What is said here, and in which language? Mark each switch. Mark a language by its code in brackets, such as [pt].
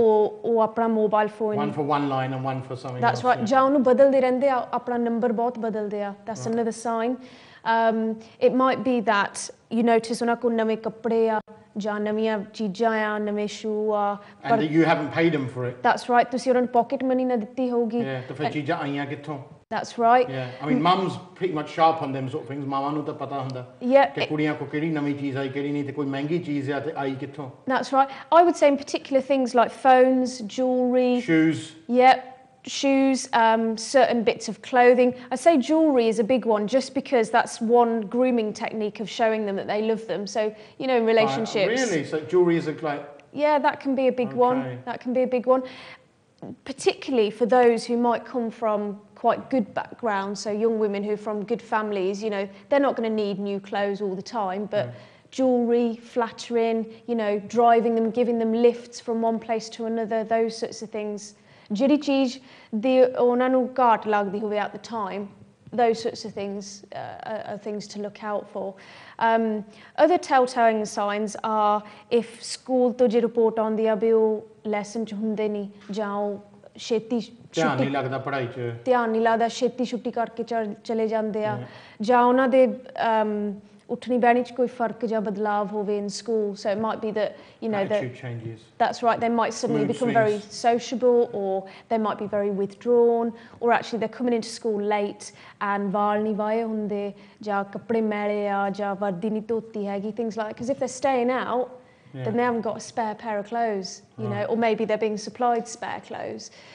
[en] or [pa] ਆਪਣਾ [en] mobile phone. One for one line and one for something That's else. right. [pa] ਜਾਂ ਉਹਨੂੰ ਬਦਲਦੇ ਰਹਿੰਦੇ ਆ, ਆਪਣਾ number ਬਹੁਤ ਬਦਲਦੇ ਆ. [en] That's another sign. [pa] It might be that you notice ਉਹਨਾਂ ਕੋਲ ਨਵੇਂ ਕੱਪੜੇ ਆ, ਜਾਂ ਨਵੀਆਂ ਚੀਜ਼ਾਂ ਆ, ਨਵੇਂ ਸ਼ੂ ਆ. [en] And you haven't paid them for it. That's right. [pa] ਤੁਸੀਂ ਉਹਨਾਂ ਨੂੰ pocket money ਨਾ ਦਿੱਤੀ ਹੋਊਗੀ. Yeah, ਤੇ ਫਿਰ ਚੀਜ਼ਾਂ ਆਈਆਂ ਕਿੱਥੋਂ? [en] That's right. Yeah, I mean, mum's pretty much sharp on them sort of things. [pa] ਮਾਵਾਂ ਨੂੰ ਤਾਂ ਪਤਾ ਹੁੰਦਾ ਕਿ ਕੁੜੀਆਂ ਕੋ ਕਿਹੜੀ ਨਵੀਂ ਚੀਜ਼ ਆਈ, ਕਿਹੜੀ ਨਹੀਂ, ਤੇ ਕੋਈ ਮਹਿੰਗੀ ਚੀਜ਼ ਆ ਤੇ ਆਈ ਕਿੱਥੋਂ? [en] That's right. I would say in particular things like phones, jewellery. Shoes. Yeah, shoes, certain bits of clothing. I say jewellery is a big one just because that's one grooming technique of showing them that they love them. So, you know, in relationships. Really? So jewellery is like... Yeah, that can be a big one. That can be a big one. Particularly for those who might come from quite good backgrounds, so young women who are from good families, you know, they're not going to need new clothes all the time, but jewellery, flattering, you know, driving them, giving them lifts from one place to another, those sorts of things. [pa] ਜਿਹੜੀ ਚੀਜ਼ ਦੀ ਉਹਨਾਂ ਨੂੰ ਘਾਟ ਲੱਗਦੀ ਹੋਵੇ [en] at the time, those sorts of things are things to look out for. Other telltale signs are if school [pa] ਤੋਂ ਜੇ report ਆਉਂਦੀ ਆ ਵੀ ਉਹ ਲੈਸਨ 'ਚ ਹੁੰਦੇ ਨਹੀਂ ਜਾਂ ਉਹ ਛੇਤੀ ਧਿਆਨ ਨਹੀਂ ਲੱਗਦਾ ਪੜ੍ਹਾਈ 'ਚ, ਧਿਆਨ ਨਹੀਂ ਲੱਗਦਾ, ਛੁੱਟੀ ਕਰਕੇ ਚਲੇ ਜਾਂਦੇ ਆ, ਜਾਂ ਉਹਨਾਂ ਦੇ ਉੱਠਣੀ ਬਹਿਣੀ 'ਚ ਕੋਈ ਫਰਕ ਜਾਂ ਬਦਲਾਵ ਹੋਵੇ [en] in school. So it might be that, you know, attitude changes. That's right, they might suddenly become very sociable, or they might be very withdrawn, or actually they're coming into school late and [pa] ਵਾਲ ਨਹੀਂ Y ਹੁੰਦੇ, ਜਾਂ ਕੱਪੜੇ ਮੈਲੇ ਆ, ਜਾਂ ਵਰਦੀ ਨਹੀਂ ਧੋਤੀ ਹੈਗੀ, [en] things like that. Because if they're staying out, then they haven't got a spare pair of clothes, you know, or maybe they're being supplied spare clothes.